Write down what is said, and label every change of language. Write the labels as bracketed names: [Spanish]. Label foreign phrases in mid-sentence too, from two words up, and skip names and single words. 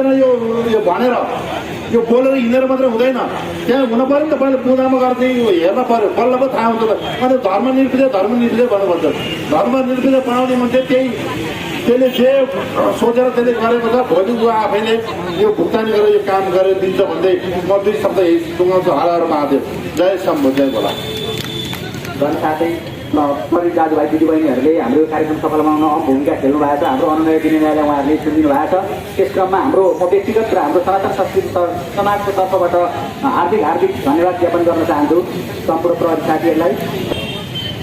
[Nepali] यो भनेर यो बोलेर हिँडेर मात्रै हुँदैन, त्यहाँ हुन पऱ्यो नि त। पहिले पूजामा गर्दै हेर्न पऱ्यो, बल्ल पो थाहा हुन्छ। अनि धर्मनिरपेक्ष भन्नुपर्छ। धर्मनिरपेक्ष बनाउने मान्छे त्यसले जे सोचेर त्यसले गरेको छ। भोलि जो आफैले यो भुक्तानी गरेर यो काम गरेर दिन्छ भन्दै म दुई शब्द टुङ्गाउँछु। हर हर महादेव, जय शम्भो, जय भोला। साथै सबै दाजुभाइ दिदीबहिनीहरूले हाम्रो कार्यक्रम सफल बनाउन भूमिका खेल्नु भएको छ। हाम्रो अनुनय विनयलाई उहाँहरूले सुनिदिनु भएको छ। त्यस क्रममा हाम्रो व्यक्तिगत र हाम्रो सनातन संस्कृति समाजको तर्फबाट हार्दिक धन्यवाद ज्ञापन गर्न चाहन्छु सम्पूर्ण प्रहरी साथीहरूलाई।